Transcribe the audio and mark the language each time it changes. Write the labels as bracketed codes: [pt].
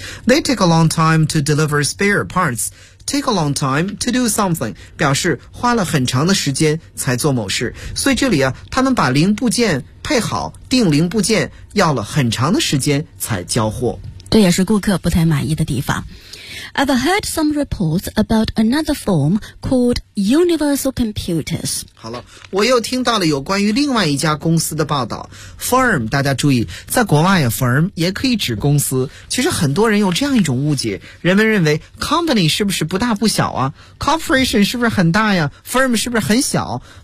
[en] They take a long time to deliver spare parts. [zh] Take a long time to do something 表示花了很长的时间才做某事。所以这里啊，他们把零部件配好，订零部件要了很长的时间才交货，这也是顾客不太满意的地方。 [en] I've heard some reports about another firm called Universal Computers. [zh] 好了，我又听到了有关于另外一家公司的报道。 Firm, 大家注意，在国外 firm 也可以指公司。其实很多人有这样一种误解，人们认为 company 是不是不大不小啊， corporation 是不是很大呀， firm 是不是很小。